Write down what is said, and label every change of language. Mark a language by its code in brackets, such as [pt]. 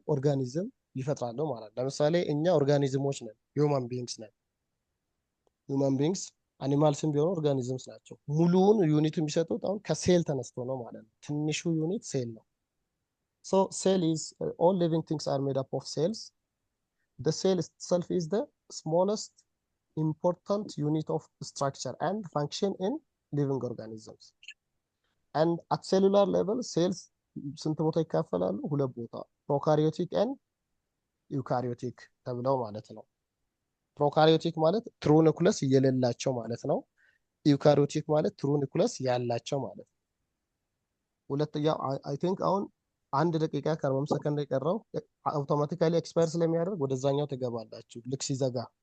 [am] ኦርጋኒዝም ይፈጥራሉ ማለት ነው። ለምሳሌ እኛ ኦርጋኒዝሞች ነን፣ ሂውማን ቢንግስ ነን። ሂውማን ቢንግስ አኒማልስም ቢሆኑ ኦርጋኒዝምስ ናቸው። ሙሉውን ዩኒት የሚሰጡት አሁን ከሴል ተነስቶ ነው ማለት ነው። ትንሹ ዩኒት ሴል ነው። [en] So cell is all living things are made up of cells. The cell itself is the smallest important unit of structure and function in living organisms. And at cellular level cells [am] ስንት ቦታ ይካፈላሉ? ሁለት ቦታ፣ ፕሮካሪዮቲክ and ዩካሪዮቲክ ተብለው ማለት ነው። ፕሮካሪዮቲክ ማለት ትሩ ኒኩለስ የሌላቸው ማለት ነው። ዩካሪዮቲክ ማለት ትሩ ኒኩለስ ያላቸው ማለት ነው። ሁለተኛው [en] አይ ቲንክ [am] አሁን 1 ደቂቃ ከ40 ሰከንድ የቀረው አውቶማቲካሊ ኤክስፓየር ስለሚያደርግ ወደዛኛው ትገባላችሁ ልክ ሲዘጋ።